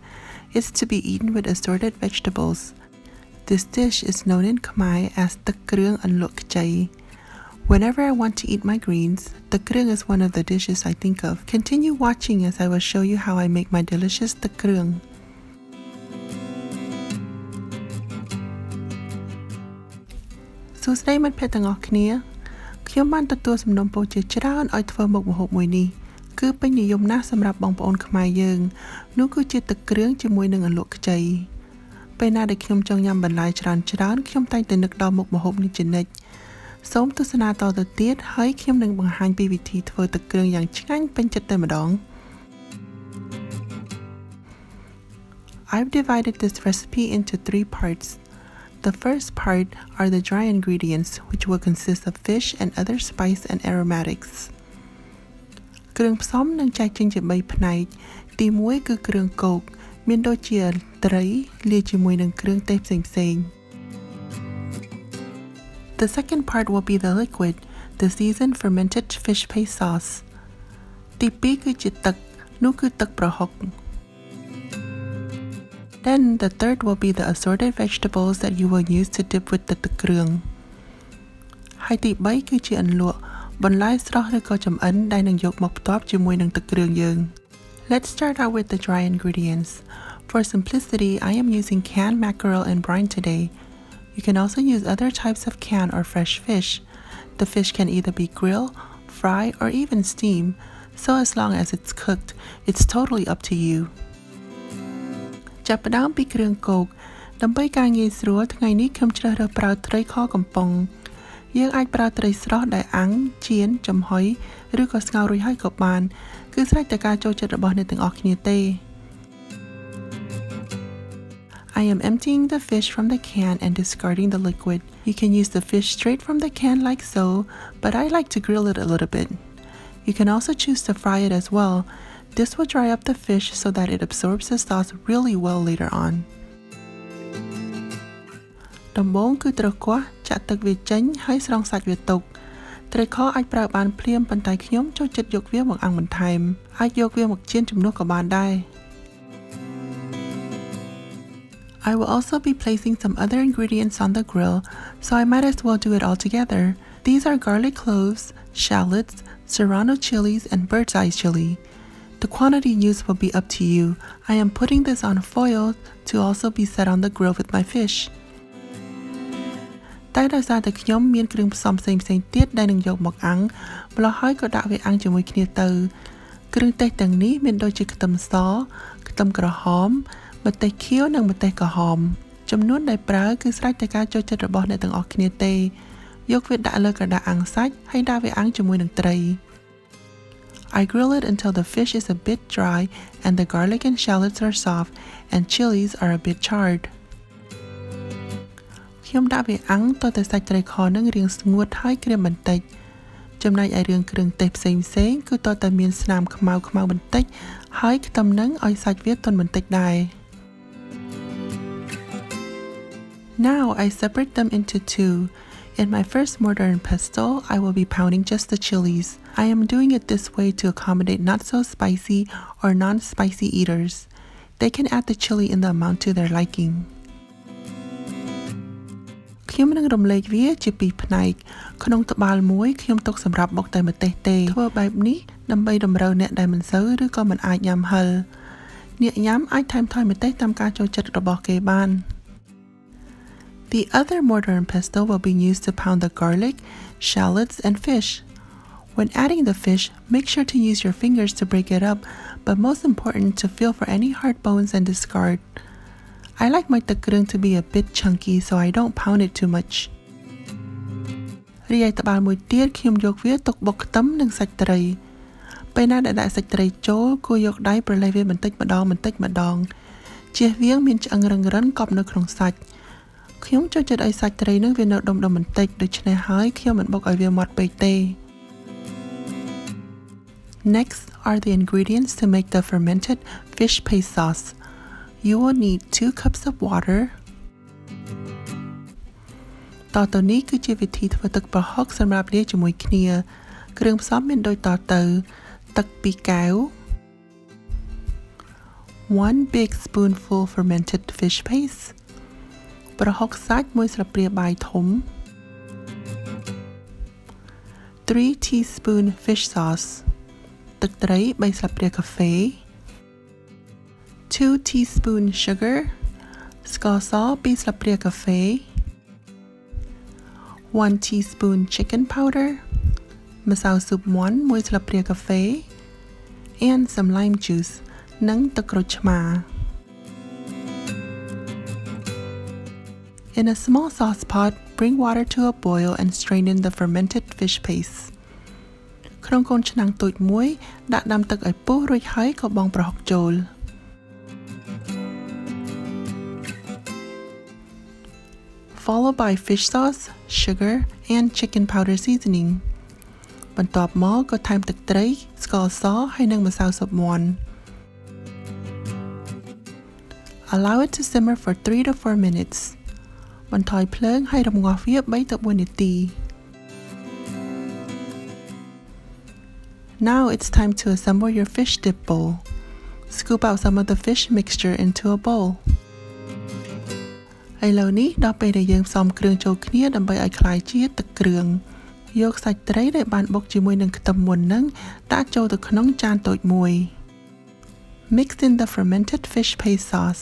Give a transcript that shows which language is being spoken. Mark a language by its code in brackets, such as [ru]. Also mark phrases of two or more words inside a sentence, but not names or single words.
[en] It's to be eaten with assorted vegetables. This dish is known in Khmer as Tuk Krung and Lok Chai. Whenever I want to eat my greens, Tuk Krung is one of the dishes I think of. Continue watching as I will show you how I make my delicious Tuk Krung. [km] សួស្តីមិត្តភក្តិទាំងអស់គ្នាខ្ញុំបានទទួលសំណូមពរជាច្រើនឲ្យធ្វើមុខម្ហូបមួយនេះគឺ ពេញនិយមណាស់សម្រាប់បងប្អូនខ្មែរយើងនោះគឺជាទឹកគ្រឿងជាមួយនឹងអន្លក់ខ្ចីពេលណាដែលខ្ញុំចង់ញ៉ាំបន្លែច្រើនខ្ញុំតែងតែនឹកដល់មុខម្ហូបនេះជានិច្ចសូមទស្សនាតទៅទៀតហើយខ្ញុំនឹងបង្ហាញពីវិធីធ្វើទឹកគ្រឿងយ៉ាងឆ្ងាញ់ពេញចិត្តតែម្ដង [en] I've divided this recipe into 3 parts. The first part are the dry ingredients, which will consist of fish and other spice and aromatics. [km] គ្រឿងផ្សំនឹងចែកចេញជា3ផ្នែកទី1គឺគ្រឿងគោកមានដូចជាត្រីលាយជាមួយនឹងគ្រឿងទេសផ្សេងៗ [en] The second part will be the liquid, the seasoned fermented fish paste sauce. [km] ទី2គឺជាទឹកនោះគឺទឹកប្រហុក [en] Then the third will be the assorted vegetables that you will use to dip with the tuk krung. [km] ហើយទី3គឺជាអន្លក់បន្លែស្រស់ឬក៏ចម្អិនដែលនឹងយកមកផ្ទាប់ជាមួយនឹងទឹកគ្រឿងយើង [en] Let's start out with the dry ingredients. For simplicity, I am using canned mackerel and brine today. You can also use other types of canned or fresh fish. The fish can either be grilled, fried, or even steamed. So as long as it's cooked, it's totally up to you. [km] ចាប់ផ្ដើមពីគ្រឿងគោកដើម្បីការងាយស្រួលថ្ងៃនេះខ្ញុំជ្រើសរើសប្រើត្រីខកំប៉ុងយើងអាចប្រើត្រីស្រស់ដែលអាំងចៀនចំហុយឬក៏ស្ងោររួចហើយក៏បានគឺស្រេចតែការចូលចិត្តរបស់អ្នកទាំងអស់គ្នាទេ [en] I am emptying the fish from the can and discarding the liquid. You can use the fish straight from the can like so, but I like to grill it a little bit. You can also choose to fry it as well.This will dry up the fish so that it absorbs the sauce really well later on. [km] ដំបូងគឺត្រូវកោះចាក់ទឹកវាចេញហើយស្រង់សាច់វាទុកត្រីខអាចប្រើបានភ្លាមប៉ុន្តែខ្ញុំចូលចិត្តយកវាមកអាំងបន្ថែមអាចយកវាមកចៀនជំនួសក៏បានដែរ [en] I will also be placing some other ingredients on the grill, so I might as well do it all together. These are garlic cloves, shallots, serrano chilies, and bird's eye chili.The quantity used will be up to you. I am putting this on foil to also be set on the grill with my fish. [km] តែដោយសារតែខ្ញុំមានគ្រឿងផ្សំផ្សេងៗទៀតដែលនឹងយកមកអាំងម្ល៉េះហើយក៏ដាក់វាអាំងជាមួយគ្នាទៅគ្រឿងទេសទាំងនេះមានដូចជាខ្ទឹមសខ្ទឹមក្រហមម្ទេសខៀវនិងម្ទេសក្រហមចំនួនដែលប្រើគឺស្រេចតែការចូលចិត្តរបស់អ្នកទាំងអស់គ្នាទេយកវាដាក់លើក្រដាសអាំងសាច់ហើយដាក់វាអាំងជាមួយនឹងត្រី [en] I grill it until the fish is a bit dry and the garlic and shallots are soft and chilies are a bit charred. [km] ខ្ញុំដាក់វាអាំងតតែសាច់ត្រីខនឹងរាងស្ងួតហើយក្រៀមបន្តិចចំណែកឯរឿងគ្រឿងទេសផ្សេងៗគឺតតែមានស្នាមខ្មៅបន្តិចហើយខ្ទឹមនឹងឲ្យសាច់វាទន់បន្តិចដែរ [en] Now I separate them into two.In my first mortar and pestle, I will be pounding just the chilies. I am doing it this way to accommodate not so spicy or non-spicy eaters. They can add the chili in the amount to their liking. [km] ខ្ញុំនឹងរំលែកវាជាពីរផ្នែកក្នុងត្បាល់មួយខ្ញុំទុកសម្រាប់បុកតែម្ទេសទេធ្វើបែបនេះដើម្បីតម្រូវអ្នកដែលមិនសូវឬក៏មិនអាចញ៉ាំហឹរអ្នកញ៉ាំអាចថែមថយម្ទេសតាមការចូលចិត្តរបស់គេបាន [en] The other mortar and pestle will be used to pound the garlic, shallots, and fish. When adding the fish, make sure to use your fingers to break it up, but most important to feel for any hard bones and discard. I like my tuk krung to be a bit chunky, so I don't pound it too much. [km] រីឯត្បាល់មួយទៀតខ្ញុំយកវាទុកបុកខ្ទឹមនិងសាច់ត្រីពេលណាដែលដាក់សាច់ត្រីចូលគួរយកដៃប្រឡេះវាបន្តិចម្ដងជៀសវាងមានឆ្អឹងរឹងរិនកប់នៅក្នុងសាច់ខ្ញុំចូលចិត្តឲ្យសាច់ត្រីនឹងវានៅដុំបន្តិចដូច្នេះហើយខ្ញុំមិនបុកឲ្យវាម៉ត់ពេកទេ [en] Next are the ingredients to make the fermented fish paste sauce. You will need 2 cups of water, [km] ទៅនេះគឺជាវិធីធ្វើទឹកប្រហុកសម្រាប់លាយជាមួយគ្នាគ្រឿងផ្សំមានដូចតទៅទឹក2កែវ [en] 1 big spoonful fermented fish paste [km] ប្រហុកសាច់1ស្លាបព្រាបាយធំ [en] 3 teaspoon fish sauce [km] ទឹកត្រី3ស្លាបព្រាកាហ្វេ [en] 2 teaspoon sugar [km] ស្ករស2ស្លាបព្រាកាហ្វេ [en] 1 teaspoon chicken powder [km] ម្សៅស៊ុបមាន់1ស្លាបព្រាកាហ្វេ [en] and some lime juice [km] និងទឹកក្រូចឆ្មា [en] In a small sauce pot, bring water to a boil and strain in the fermented fish paste. [km] ក្នុងកូនឆ្នាំងតូចមួយដាក់ដាំទឹកឲ្យពុះរួចហើយក៏បង់ប្រហុកចូល [en] Followed by fish sauce, sugar, and chicken powder seasoning. [km] បន្ទាប់មកក៏ថែមទឹកត្រីស្ករសហើយនិងម្សៅស៊ុបមាន់ [en] Allow it to simmer for 3 to 4 minutes. [km] បន្ថយភ្លើងហើយរំងាស់វា3ទៅ4នាទី [en] Now it's time to assemble your fish dip bowl. Scoop out some of the fish mixture into a bowl. [km] ឥឡូវនេះដល់ពេលដែលយើងផ្សំគ្រឿងចូលគ្នាដើម្បីឲ្យคล้ายជាទឹកគ្រឿងយកសាច់ត្រីដែលបានបុកជាមួយនឹងខ្ទឹមមុននឹងដាក់ចូលទៅក្នុងចានតូចមួយ [en] Mix in the fermented fish paste sauce.